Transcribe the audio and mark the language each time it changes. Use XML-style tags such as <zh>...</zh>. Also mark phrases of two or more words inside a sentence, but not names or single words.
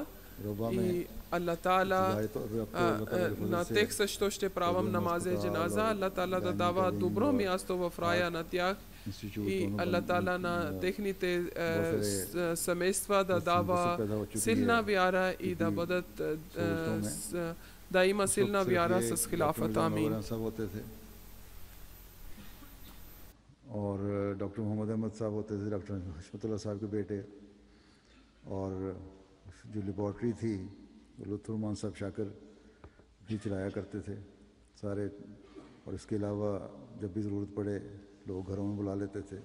<bg>И Аллах Таала на тех също ще правам намазе джаназа. Аллах Таала да дава добро място в рая на тях. И Аллах Таала на техните семейства да дава силна вяра и да бъдат да има силна вяра с хилафата. Амин.</bg> <hi>और डॉक्टर मोहम्मद अहमद साहब होते थे, डॉक्टर हशमतुल्लाह साहब के बेटे, और जो लेबॉर्ट्री थी लुत्फुर रहमान साहब शाकर भी चलाया करते थे सारे। और इसके अलावा जब भी ज़रूरत पड़े लोग घरों में बुला लेते थे।</hi>